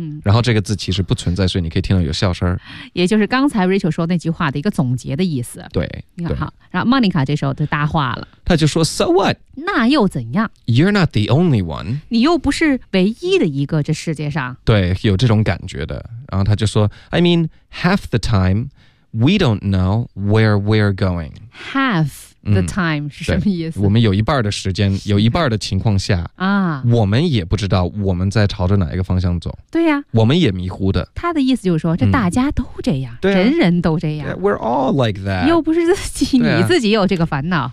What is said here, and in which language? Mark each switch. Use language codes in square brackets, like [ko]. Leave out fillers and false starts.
[zh] 然后这个字其实不存在，所以你可以听到有笑声。也就是刚才 Rachel 说那句话的一个总结的意思。对，你好。然后 Monica 这时候就搭话了，他就说 [en] So what? [zh] 那又怎样？ [en] You're not the only one， [zh] 你又不是唯一的一个这世界上。对，有这种感觉的。然后他就说 [en] I mean, half the time we don't know where we're going. [zh] Half the time 是什么意思？我们有一半的时间，有一半的情况下啊，我们也不知道我们在朝着哪一个方向走。对呀、我们也迷糊的。他的意思就是说，这大家都这样，对、人人都这样。 [en] Yeah, we're all like that。 [zh] 又不是自己、你自己有这个烦恼。